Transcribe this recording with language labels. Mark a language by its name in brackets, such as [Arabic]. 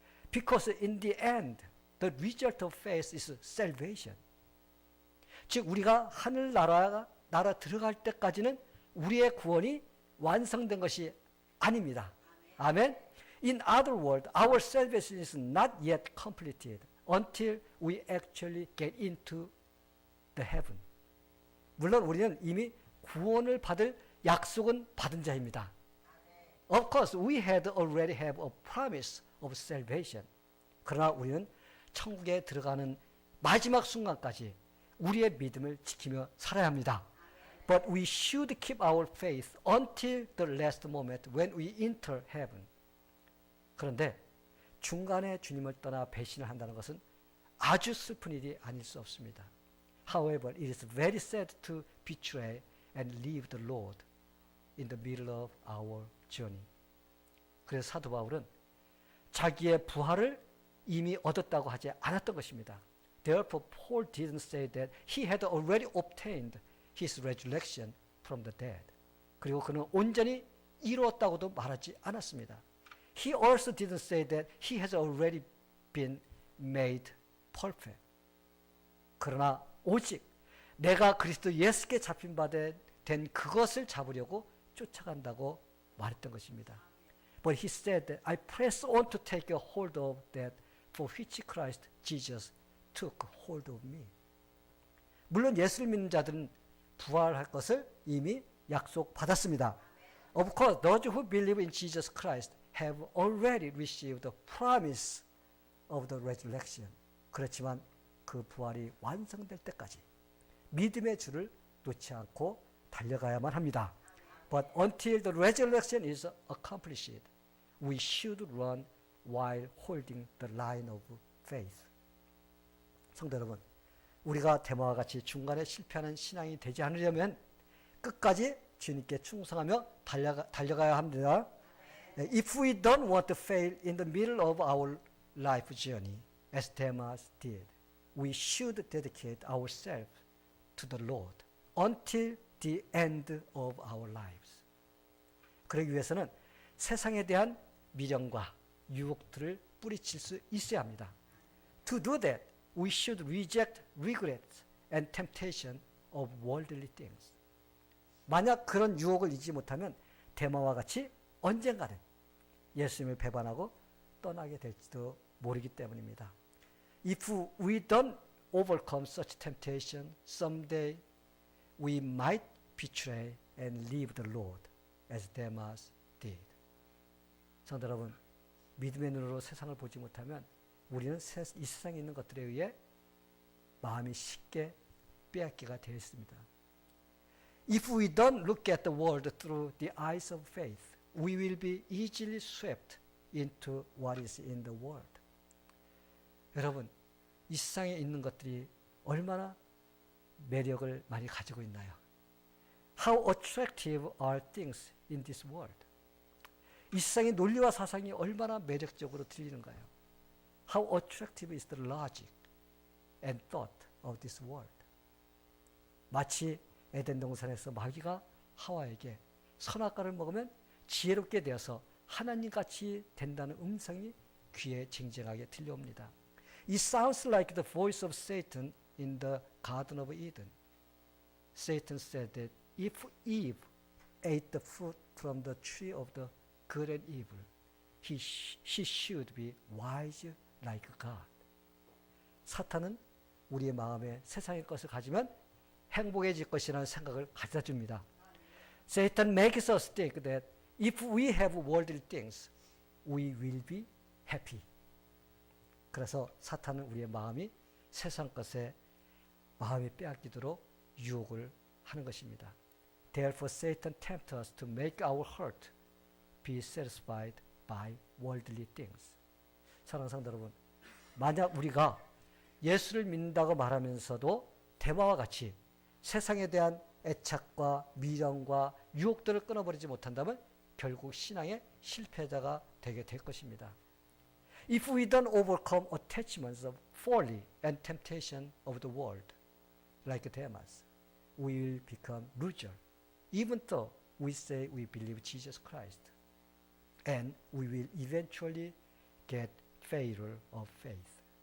[English] Because in the end, the result of faith is salvation. [Korean] 즉 우리가 하늘나라 들어갈 때까지는 우리의 구원이 완성된 것이 아닙니다. 아멘. [English] In other words, our salvation is not yet completed until we actually get into the heaven. [Korean] 물론 우리는 이미 구원을 받을 약속은 받은 자입니다. [English] Of course, we had already have a promise of salvation. [Korean] 그러나 우리는 천국에 들어가는 마지막 순간까지 우리의 믿음을 지키며 살아야 합니다. [English] But we should keep our faith until the last moment when we enter heaven. [Korean] 그런데 중간에 주님을 떠나 배신을 한다는 것은 아주 슬픈 일이 아닐 수 없습니다. [English] However, it is very sad to betray and leave the Lord in the middle of our journey. [Korean] 그래서 사도 바울은 자기의 부활을 이미 얻었다고 하지 않았던 것입니다. [English] Therefore, Paul didn't say that he had already obtained his resurrection from the dead. [Korean] 그리고 그는 온전히 이루었다고도 말하지 않았습니다. [English] He also didn't say that he has already been made perfect. [Korean] 그러나 오직 내가 그리스도 예수께 잡힌 바 된 그것을 잡으려고 쫓아간다고 말했던 것입니다. [English] But he said that I press on to take a hold of that for which Christ Jesus took hold of me. [Korean] 물론 예수를 믿는 자들은 부활할 것을 이미 약속받았습니다. [English] Of course, those who believe in Jesus Christ have already received the promise of the resurrection. [Korean] 그렇지만 그 부활이 완성될 때까지 믿음의 줄을 놓지 않고 달려가야만 합니다. [English] But until the resurrection is accomplished, we should run while holding the line of faith. [Korean] 성도 여러분, 우리가 데마와 같이 중간에 실패하는 신앙이 되지 않으려면 끝까지 주님께 충성하며 달려가야 합니다. [English] If we don't want to fail in the middle of our life journey, as Demas did, we should dedicate ourselves to the Lord until the end of our lives. [Korean] 그러기 위해서는 세상에 대한 미련과 유혹들을 뿌리칠 수 있어야 합니다. [English] To do that, we should reject regrets and temptation of worldly things. [Korean] 만약 그런 유혹을 이기지 못하면 데마와 같이 언젠가는 예수님을 배반하고 떠나게 될지도 모르기 때문입니다. [English] If we don't overcome such temptation, someday we might betray and leave the Lord as Demas did. [Korean] 성도 여러분, 믿음의 눈으로 세상을 보지 못하면 우리는 이 세상에 있는 것들에 의해 마음이 쉽게 빼앗기가 되어 있습니다. [English] If we don't look at the world through the eyes of faith, we will be easily swept into what is in the world. [Korean] 여러분, 이 세상에 있는 것들이 얼마나 매력을 많이 가지고 있나요? [English] How attractive are things in this world? [Korean] 이 세상의 논리와 사상이 얼마나 매력적으로 들리는가요? [English] How attractive is the logic and thought of this world? [Korean] 마치 에덴 동산에서 마귀가 하와에게 선악과를 먹으면 지혜롭게 되어서 하나님같이 된다는 음성이 귀에 쟁쟁하게 들려옵니다. [English] It sounds like the voice of Satan in the Garden of Eden. Satan said that if Eve ate the fruit from the tree of the good and evil, she should be wise like God. [Korean] 사탄은 우리의 마음에 세상의 것을 가지면 행복해질 것이라는 생각을 가져다 줍니다. [English] Satan makes us think that if we have worldly things, we will be happy. [Korean] 그래서 사탄은 우리의 마음이 세상 것에 마음이 빼앗기도록 유혹을 하는 것입니다. [English] Therefore, Satan tempts us to make our heart be satisfied by worldly things. [Korean] 사랑하는 성도 여러분, 만약 우리가 예수를 믿는다고 말하면서도 데마와 같이 세상에 대한 애착과 미련과 유혹들을 끊어버리지 못한다면 결국 신앙의 실패자가 되게 될 것입니다. [English] If we don't overcome attachments of folly and temptation of the world, like Demas, we will become loser, even though we say we believe Jesus Christ, and we will eventually get failure of faith.